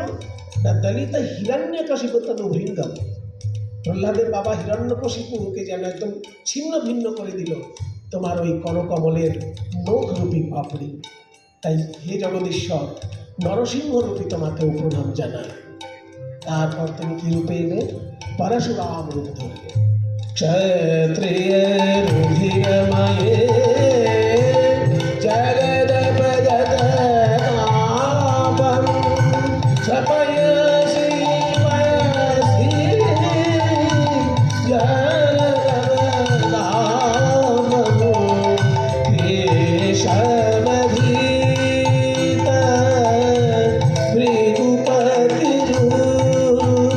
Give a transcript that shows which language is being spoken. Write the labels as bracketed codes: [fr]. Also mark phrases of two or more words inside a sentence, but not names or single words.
[sa] না দলিত হিরণ্যকশিপু তনু ভৃঙ্গম, [bn] প্রহ্লাদের বাবা হিরণ্যকশিপুকে যেন একদম ছিন্ন ভিন্ন করে দিল তোমার ওই করকমলের নখরূপী পাপড়ি। তাই হে জগদীশ্বর, নরসিংহ রূপী তোমাকেও প্রণাম জানাই। তারপর তুমি কি রূপে এলে? পরশুরাম রূপ ধরলে। [sa] क्षत्रिय रुधिरमये जगदपगत नाभं, स्वपयसि पयसि जगदाभं, केशवधीत भृगुपतिरूप।